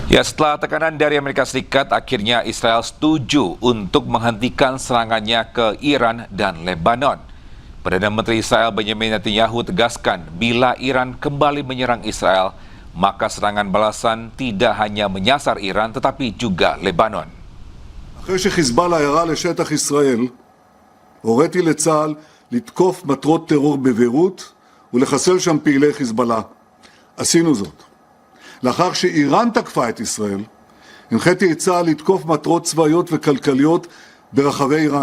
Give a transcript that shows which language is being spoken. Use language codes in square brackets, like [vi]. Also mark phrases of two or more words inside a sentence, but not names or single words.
[id] Ya, setelah tekanan dari Amerika Serikat, akhirnya Israel setuju untuk menghentikan serangannya ke Iran dan Lebanon. Perdana Menteri Israel Benjamin Netanyahu tegaskan bila Iran kembali menyerang Israel, maka serangan balasan tidak hanya menyasar Iran tetapi juga Lebanon. [he] אחרי שחיזבאללה ירה לשטח ישראל, הוריתי לצה"ל לתקוף מטרות טרור בביירות ולחסל שם פעילי חיזבאללה. עשינו זאת. לאחר שאיראן תקפה את ישראל, הנחיתי את צה"ל לתקוף מטרות צבאיות וכלכליות ברחבי איראן.